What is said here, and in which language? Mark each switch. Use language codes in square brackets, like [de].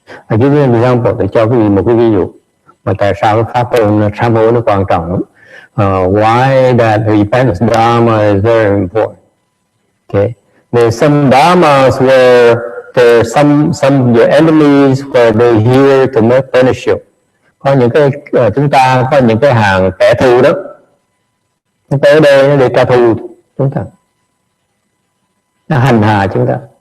[en] Give you an example, [vi] để cho quý vị một cái ví dụ mà tại sao cái pháp môn sám hối nó quan trọng. [en] Why that repentance dharma is very important. Okay, there's some dharmas where there's some your enemies where they're here to make punish you. [vi] Có những cái chúng ta có những cái hàng kẻ thù đó, nó tới đây để trả thù chúng ta, nó hành hạ chúng ta.